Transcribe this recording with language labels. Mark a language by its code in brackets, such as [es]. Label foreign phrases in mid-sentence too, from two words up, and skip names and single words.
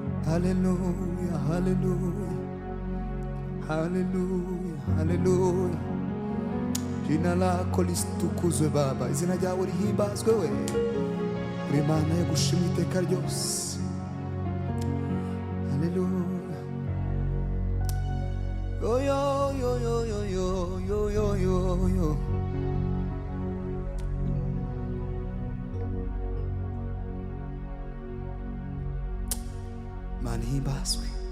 [sw] Hallelujah, hallelujah, hallelujah, hallelujah. Jina lako litukuzwe Baba, [rw] izina ryawe rihimbazwe we, uri Imana yo gushimwa iteka ryose. Hallelujah. Yo yo yo yo yo yo yo yo yo. Mana himbazwe.